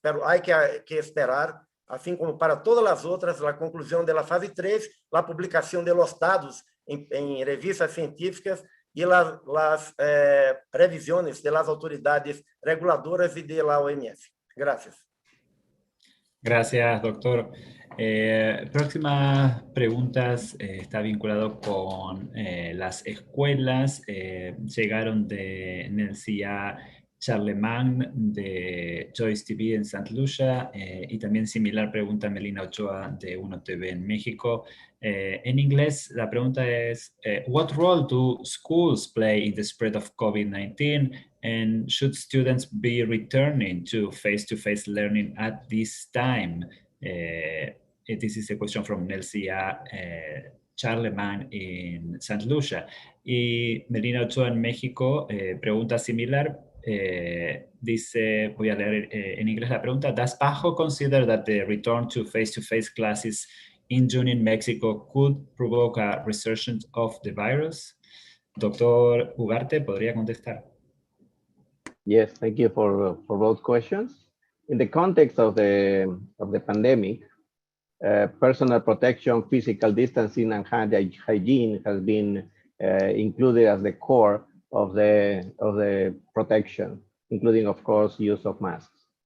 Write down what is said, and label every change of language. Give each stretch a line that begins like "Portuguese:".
Portuguese: Pero há que esperar, assim como para todas as outras, a conclusão da fase 3, a publicação de los dados em revistas científicas e as revisões das autoridades reguladoras e da OMS.
Spanish: Gracias. Gracias, doctor. Próximas preguntas está vinculado con las escuelas. Llegaron de Nelsia Charlemagne de Choice TV en St. Lucia y también similar pregunta Melina Ochoa de Uno TV en México. En inglés, la pregunta es,
English: what role do schools play in the spread of COVID-19? And should students be returning to face-to-face learning at this time? This is a question from Nelsia Charlemagne in St. Lucia.
Spanish: Y Melina Ochoa en México pregunta similar. Dice, voy a leer en inglés la pregunta.
English: Does PAHO consider that the return to face-to-face classes in June in Mexico could provoke a resurgence of the virus?
Spanish: Doctor Ugarte, ¿podría contestar?
English: Yes, thank you for both questions. In the context of the pandemic, personal protection, physical distancing, and hygiene has been included as the core of the protection, including, of course, use of masks.